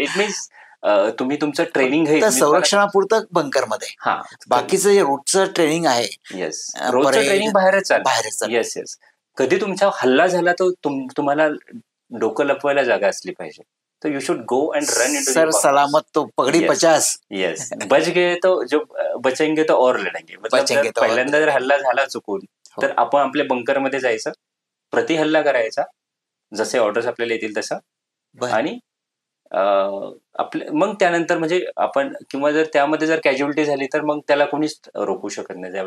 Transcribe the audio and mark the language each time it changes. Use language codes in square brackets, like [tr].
[en] it means [mr] तुम्ही तुमचं training हे संरक्षणापुरतं बंकर मध्ये, हा, बाकीचं जे रोजचं ट्रेनिंग आहे येस, रोजचं ट्रेनिंग बाहेरच बाहेरच. [en] Yes yes. [mr] कधी तुमचा हल्ला झाला तर तुम्हाला डोकं लपवायला जागा असली पाहिजे. [en] तो you should go and run into [hi] sir सलामत तो पगडी 50. येस, बच गए तो जो बचेंगे तो और लढेंगे. [mr] मतलब पहिल्यांदा जर हल्ला झाला चुकून तर आपण आपल्या बंकर मध्ये जायचं, प्रति हल्ला करायचा, जसे ऑर्डर्स आपल्याला येतील तसं, आणि आपले मग त्यानंतर म्हणजे आपण, किंवा जर त्यामध्ये जर कॅज्युअलिटी झाली तर मग त्याला कोणीच रोखू शकत नाही.